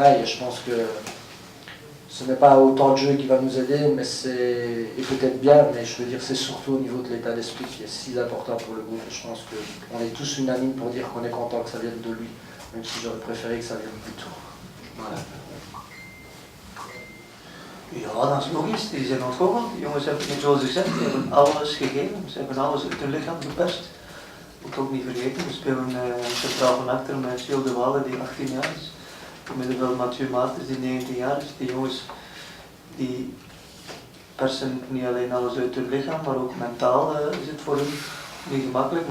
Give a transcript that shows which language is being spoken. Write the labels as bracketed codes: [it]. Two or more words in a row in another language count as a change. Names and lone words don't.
[fr] Et je pense que ce n'est pas autant de jeu qui va nous aider, mais et peut-être bien, mais je veux dire c'est surtout au niveau de l'état d'esprit qui est si important pour le groupe. Je pense qu'on est tous unanimes pour dire qu'on est content que ça vienne de lui, même si j'aurais préféré que ça vienne plus tôt. Voilà. [nl] Ja, dat is logisch. Die zijn ontgoocheld. Die jongens hebben niet zoals gezegd, die hebben alles gegeven. Ze hebben alles uit hun lichaam gepest. Moet ook niet vergeten, we spelen centraal van achter met Gilles de Walle die 18 jaar is. Op middenveld Mathieu Maartens die 19 jaar is. Die jongens die persen niet alleen alles uit hun lichaam, maar ook mentaal is het voor hun niet gemakkelijk.